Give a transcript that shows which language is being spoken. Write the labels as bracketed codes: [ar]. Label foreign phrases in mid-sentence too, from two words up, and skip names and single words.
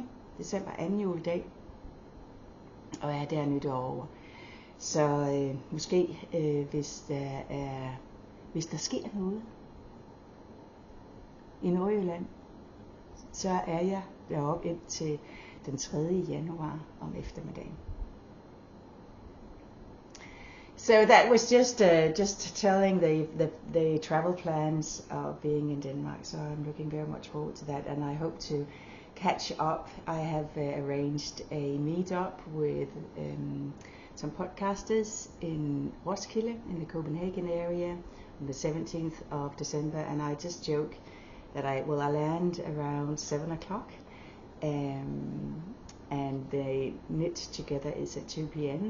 [da] december, anden juledag, og er der nytår over. Så måske hvis der sker noget i Nordjylland, så er jeg deroppe indtil den 3. januar om eftermiddagen. [en] So that was just telling the travel plans of being in Denmark. So I'm looking very much forward to that, and I hope to catch up. I have arranged a meet-up with some podcasters in Roskilde, in the Copenhagen area, on the 17th of December, and I just joke that I land around 7 o'clock, and the knit together is at 2 p.m.